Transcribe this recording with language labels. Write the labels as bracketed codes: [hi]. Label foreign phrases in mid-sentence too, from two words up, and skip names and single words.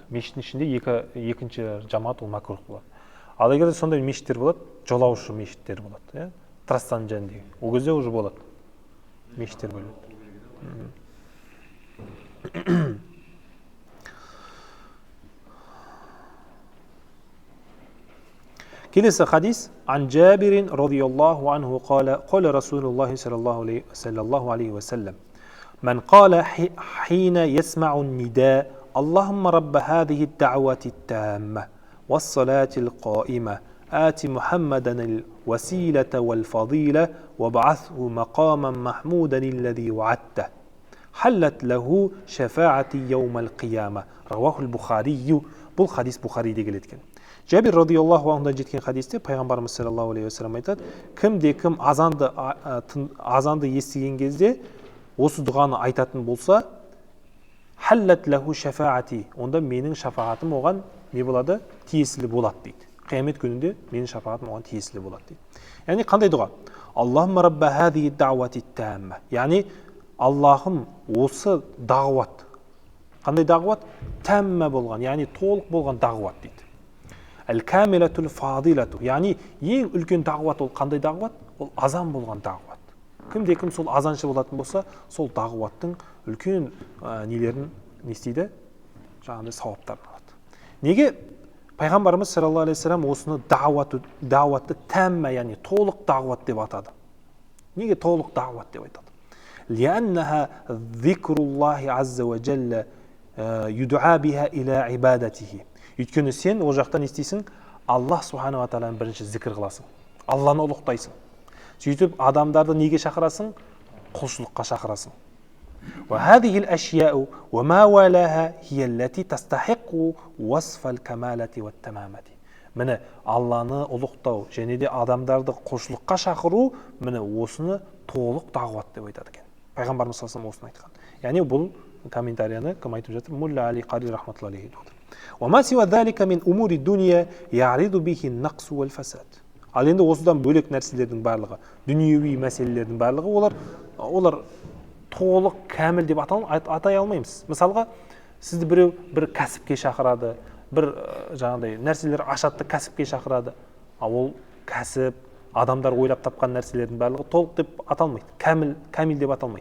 [kk] Мешіттің ішінде екінші жамаат ол макрух болады. Ал егер сондай мешіттер болады, жолаушы мешіттер болады, трастан жанды. Ол кезде уже болады. Мешіттер бөлінеді. Келесі хадис [ar] عن جابر رضي الله عنه قال رسول الله صلى الله عليه وسلم من قال حين يسمع النداء اللهم رب هذه الدعوة التامة والصلاة القائمة آت محمدا الوسيلة والفضيلة وابعثه مقاما محمودا الذي وعدته حلت له شفاعة يوم القيامة رواه البخاري. [kk] Бұл хадис Бухариде келеткен. Жабир [ar] رضي الله عنه [kk] жеткен хадисте пайғамбарымыз [ar] صلى الله عليه وسلم [kk] айтады, кім-де-кім азанды естіген кезде осы дұғаны айтатын болса, [ar] حلت له شفاعتي, [kk] онда менің шафаатым оған не болады? Тиесілі болады дейді. Қиямет күнінде менің шафаатым оған тиесілі болады дейді. Яғни қандай дұға? [ar] اللهم رب هذه الدعوة التامة. [kk] Яғни Аллахым осы дағуат. Қандай дағуат? Тәммә болған, яғни толық болған дағуат дейді. [ar] الكاملة الفاضلة, [kk] яғни ең үлкен дағуат ол қандай дағуат? Ол азан болған дағуат. Кім-де-кім сол азаншы болатын болса, сол дағуаттың үлкен нелерін не істейді? Жаңағыдай сауаптарын алады. Неге пайғамбарымыз [ar] صلى الله عليه وسلم [kk] осыны дауатты тәмма, яғни толық дағуат деп атады. Неге толық дағуат деп айтады? [ar] لأنها ذكر الله عز وجل يدعى بها إلى عبادته. [kk] Өйткені сен ол жақтан естисің, Аллах [ar] سبحانه وتعالى [kk] бірінші зікір қыласың, Алланы ұлықтайсың. Сөйтіп адамдарды неге шақырасың? Құлшылыққа шақырасың. [ar] وهذه الأشياء وما والاها هي التي تستحق وصف الكمالة والتمامة. [kk] Міне Алланы ұлықтау және де адамдарды құлшылыққа шақыру, міне осыны толық дағуат деп айтады екен. Пайғамбарымыз [ar] صلى الله عليه وسلم [kk] осыны айтқан. Яғни бұл комментарияны кім айтып жатыр? Мулла Али Қари [ar] رحمة الله عليه. وما سوى ذلك من أمور الدنيا يعرض به النقص والفساد. [kk] Ал енді осыдан бөлек нәрселердің барлығы, дүниеви мәселелердің барлығы, олар толық кәміл деп атай алмаймыз. Мысалға, сізді біреу бір кәсіпке шақырады, бір жаңағыдай нәрселер ашатты кәсіпке шақырады. Ол кәсіп, адамдар ойлап тапқан нәрселердің барлығы толық деп аталмайды, кәміл деп аталмайды.